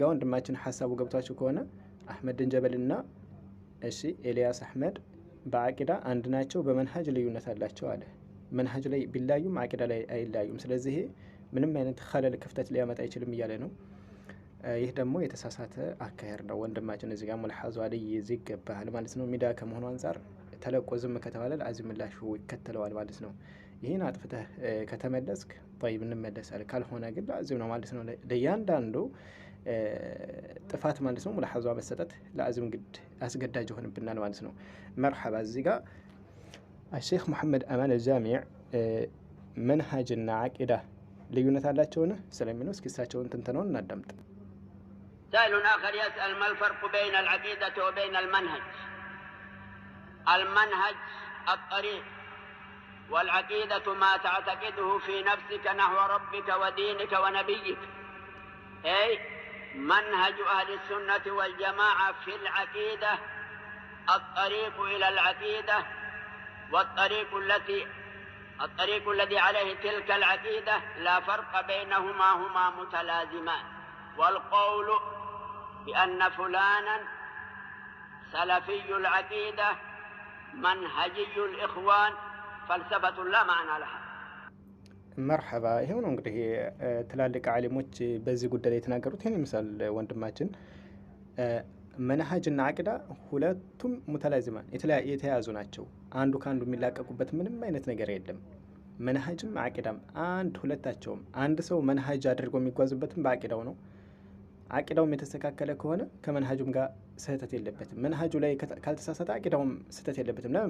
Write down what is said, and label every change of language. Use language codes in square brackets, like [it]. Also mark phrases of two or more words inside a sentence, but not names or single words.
[am] ጋር ወንድማችን ሐሳቡ ገብቷችሁ ከሆነ አህመድ ጀበልና እሺ ኢልያስ አህመድ በአቂዳ አንድ ናቸው፣ በመንሃጅ ልዩነት አላቸው አለ። መንሃጅ ላይ ቢላዩም አቂዳ ላይ አይላዩም። ስለዚህ ምንም አይነት ኸለል ክፍተት ሊያመጣ አይችልም እያለ ነው። ይህ ደግሞ የተሳሳተ አካሄድ ነው። ወንድማችን እዚህ ጋር ሙልሐዙ አለይ ይዝ ይገባል ማለት ነው። ሚዲያ ከመሆኑ አንጻር ተለቆ ዝም ከተባለ ለአዚም ምላሹ ይከተለዋል ማለት ነው። ይህን አጥፍተህ ከተመለስክ ጠይብ እንመለሳለን፣ ካልሆነ ግን ለአዚም ነው ማለት ነው። ለእያንዳንዱ ጥፋት ማለት ነው ሙላሐዟ መሰጠት ለአዚም ግድ አስገዳጅ ይሆንብናል ማለት ነው። መርሐባ እዚህ ጋር الشيخ محمد أمان الجامع መንሃጅና አቂዳ ልዩነት አላቸውን ስለሚለው እስኪ እሳቸውን ትንተናውን እናዳምጥ። [ar] سائل آخر يسأل ما الفرق بين العقيدة وبين المنهج؟ المنهج الطريق، والعقيدة ما تعتقده في نفسك نحو ربك ودينك ونبيك. أي منهج أهل السنة والجماعة في العقيدة الطريق إلى العقيدة، والطريق الذي عليه تلك العقيدة لا فرق بينهما، هما متلازمان. والقول بأن فلانا سلفي العقيدة منهجي الإخوان فلسفة لا معنى لها. [am] መርሐባ ይሄው ነው እንግዲህ ትላልቅ ዓሊሞች በዚህ ጉዳይ ላይ የተናገሩት። ይሄን ይመስላል ወንድማችን። መንሃጅና አቂዳ ሁለቱም ሙተላዚማን የተያያዙ ናቸው። አንዱ ካንዱ የሚላቀቁበት ምንም አይነት ነገር የለም። መንሃጅም አቂዳም አንድ ሁለታቸውም። አንድ ሰው መንሃጅ አድርጎ የሚጓዝበትም በአቂዳው ነው። አቂዳውም የተስተካከለ ከሆነ ከመንሃጁም ጋር ስህተት የለበትም። መንሃጁ ላይ ካልተሳሳተ አቂዳውም ስህተት የለበትም። ለምን?